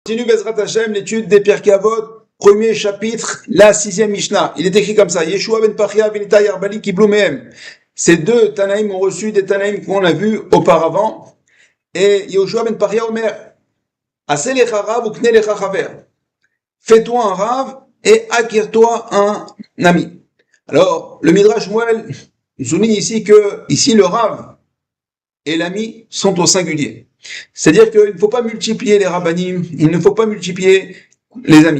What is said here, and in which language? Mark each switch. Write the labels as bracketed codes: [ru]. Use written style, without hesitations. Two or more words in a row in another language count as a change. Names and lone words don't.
[fr] Continue [he] בעזרת השם [fr] l'étude des Pirkei Avot, premier chapitre, la 6e Mishnah. Il est écrit comme ça: Yeshua ben Pachia ben Itai Arbali [he] קיבלו מהם. [fr] Ces deux Tanaïm ont reçu des Tanaïm qu'on a vus auparavant. [he] Et יהושע בן פרחיה אומר עשה לך רב וקנה לך חבר. [fr] Fais-toi un rave et acquiers-toi un ami. Alors, le Midrash Shmuel souligne ici que, ici, le rave et l'ami sont au singulier. C'est-à-dire qu'il ne faut pas multiplier les rabbanim, il ne faut pas multiplier les amis.